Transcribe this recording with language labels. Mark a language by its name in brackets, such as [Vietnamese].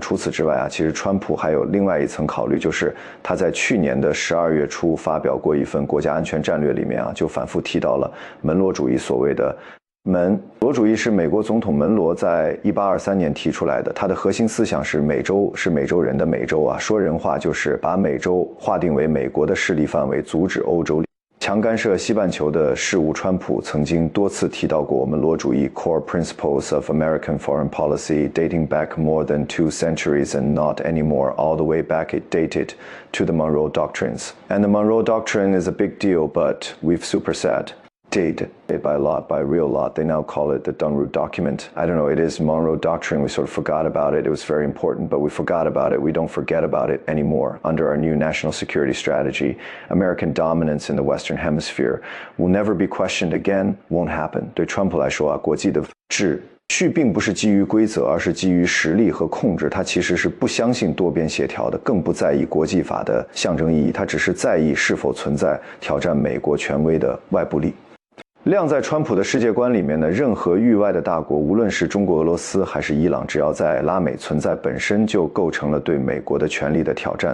[Chinese] 除此之外其实川普还有另外一层考虑，就是他在去年的12月初发表过一份国家安全战略，里面就反复提到了门罗主义。所谓的门罗主义是美国总统门罗在1823年提出来的，他的核心思想是美洲是美洲人的美洲说人话就是把美洲划定为美国的势力范围，阻止欧洲强干涉西半球的事务。川普曾经多次提到过门罗主义 [English] core principles of American foreign policy dating back more than 2 centuries and not anymore. All the way back it dated to the Monroe Doctrines. And the Monroe Doctrine is a big deal, but we've supersed it by a lot, by a real lot. They now call it the Dunroot Document. I don't know, it is Monroe Doctrine. We sort of forgot about it. It was very important, but we forgot about it. We don't forget about it anymore. Under our new national security strategy, American dominance in the Western Hemisphere will never be questioned again, won't happen. [Chinese] 对川普来说国际的秩序并不是基于规则，而是基于实力和控制。他其实是不相信多边协调的，更不在意国际法的象征意义，他只是在意是否存在挑战美国权威的外部力。量在川普的世界观里面呢，任何域外的大国，无论是中国、俄罗斯还是伊朗，只要在拉美存在，本身就构成了对美国的权力的挑战。